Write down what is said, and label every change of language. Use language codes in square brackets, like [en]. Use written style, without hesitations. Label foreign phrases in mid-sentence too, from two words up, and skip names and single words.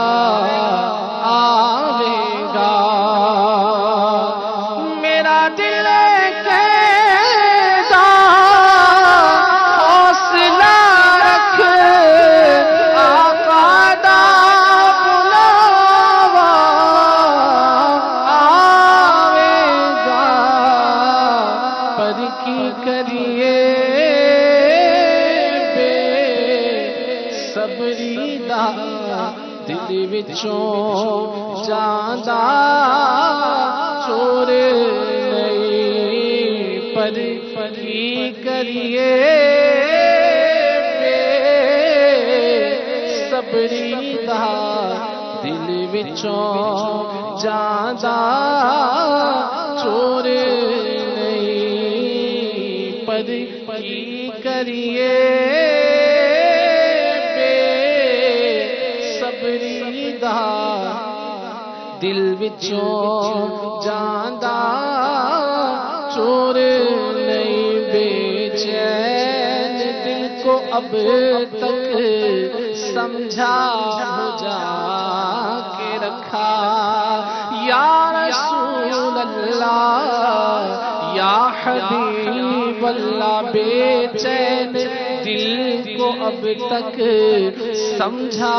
[pa] آوے گا میرا دل کہتا حوصلہ رکھ آقا دا بلاوا آوے گا پر کی کریے بے صبری دا دل وچوں جاندا چور نہیں پر کی کریے بے صبری دا دل وچوں جاندا چور نہیں پر کی کریے بے صبری دا دل وچوں جاندا چور نہیں [ur] بے چین دل کو اب تک سمجھا بجھا کے رکھا [ar] یا رسول اللہ یا حبیب اللہ [ur] بے چین دل کو اب تک سمجھا